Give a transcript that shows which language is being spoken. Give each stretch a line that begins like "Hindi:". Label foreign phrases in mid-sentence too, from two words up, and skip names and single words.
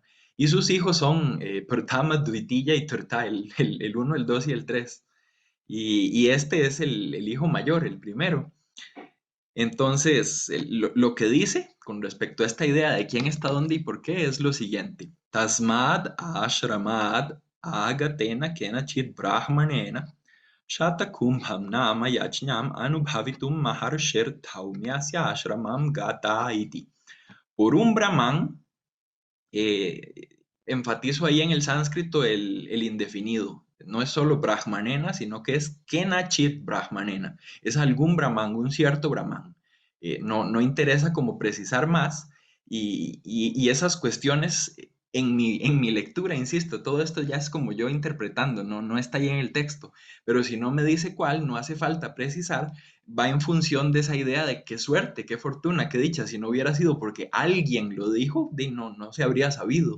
Spanish: Y sus hijos son Prathama, Dvitiya y Trita, el 1, el 2 y el 3. Y este es el hijo mayor, el primero. Entonces, lo que dice con respecto a esta idea de quién está dónde y por qué es lo siguiente.
Sanskrit: तस्माद् आश्रमाद् आगतेन केनचित् ब्राह्मणेन शतकुम्भम् नाम यज्ञम् अनुभवितुम् महर्षिर् धौम्यस्य आश्रमम् गत इति.
Spanish: Por un brahman, eh, enfatizo ahí en el sánscrito el indefinido. No es solo Brahmanena, sino que es
Sanskrit: केनचित् ब्राह्मणेन.
Spanish: Es algún Brahman, un cierto Brahman. No interesa como precisar más y esas cuestiones en mi lectura, insisto, todo esto ya es como yo interpretando, no está ahí en el texto, pero si no me dice cuál, no hace falta precisar, va en función de esa idea de qué suerte, qué fortuna, qué dicha, si no hubiera sido porque alguien lo dijo, no se habría sabido.